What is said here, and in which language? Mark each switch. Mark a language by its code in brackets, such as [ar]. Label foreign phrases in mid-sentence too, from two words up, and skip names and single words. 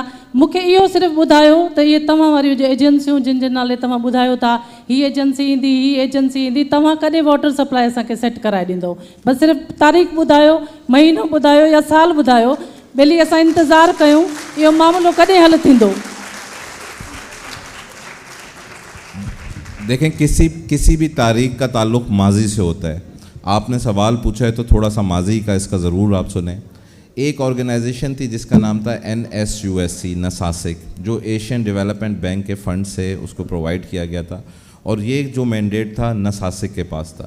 [sd] मूंखे इहो सिर्फ़ु ॿुधायो त इहे तव्हां वारियूं जो एजेंसियूं जिन जे नाले तव्हां ॿुधायो था, हीअ एजेंसी ईंदी, हीअ एजेंसी ईंदी, तव्हां कॾहिं [en] water supply [sd] असांखे सेट कराए ॾींदो? बसि सिर्फ़ु तारीख़ ॿुधायो, महीनो ॿुधायो या साल ॿुधायो, भली असां इंतज़ारु कयूं, इहो मामिलो कॾहिं हल थींदो? [ur] دیکھیں, کسی بھی تاریخ کا تعلق ماضی سے ہوتا ہے. آپ نے سوال پوچھا ہے تو تھوڑا سا ماضی کا اس کا ضرور آپ سنیں. ایک آرگنائزیشن تھی جس کا نام تھا NSUSC, نساسک, جو ایشین ڈیولپمنٹ بینک کے فنڈ سے اس کو پرووائڈ کیا گیا تھا, اور یہ جو مینڈیٹ تھا نساسک کے پاس تھا.